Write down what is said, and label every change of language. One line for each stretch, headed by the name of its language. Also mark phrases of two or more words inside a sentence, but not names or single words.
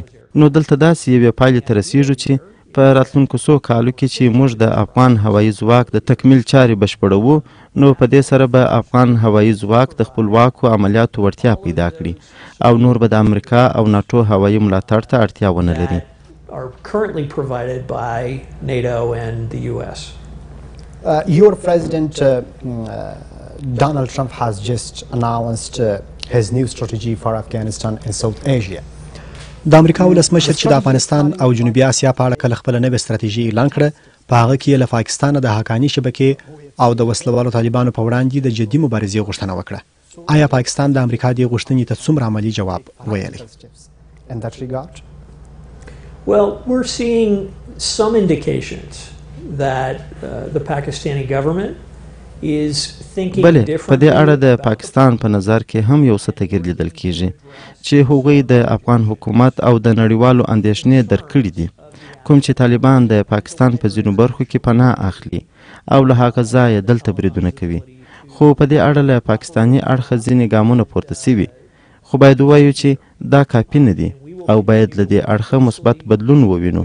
Pashto: نو دلته داسې یوې پایلې ته رسیږو چې په راتلونکو څو کالو کې چې موږ د افغان هوایي ځواک د تکمیل چارې بشپړوو نو په دې سره به افغان هوایي ځواک د خپلواکو عملیاتو وړتیا پیدا کړي او نور به د امریکا او ناټو هوایي ملاتړ ته اړتیا ونه لري.
English: Your President Donald Trump has just announced his new strategy for Afghanistan and South Asia.
Pashto: د امریکا ولسمشر چې د افغانستان او جنوبي اسیا په اړه کله خپله نوې ستراتیژي اعلان کړه په هغه کې یې له پاکستانه د حقاني شبکې او د وسلوالو طالبانو په وړاندې د جدي مبارزې غوښتنه وکړه. آیا پاکستان د امریکا دې غوښتنې ته څومره عملي جواب ویلی؟
English: In that regard? Well, we're seeing some indications that the Pakistani government is thinking
Pashto: بله په
English: differently.
Pashto: دې اړه د پاکستان په نظر کې هم یو څه تغیر لیدل کیږي چې هغوی د افغان حکومت او د نړیوالو اندېښنې درک کړي دي کوم چې طالبان د پاکستان په ځینو برخو کې پناه اخلي او له هغه ځایه دلته بریدونه کوي. خو په دې اړه له پاکستاني اړخه ځینې ګامونه پورته سوي خو باید ووایو چې دا کافي نه دي او باید له دې اړخه مثبت بدلون ووینو.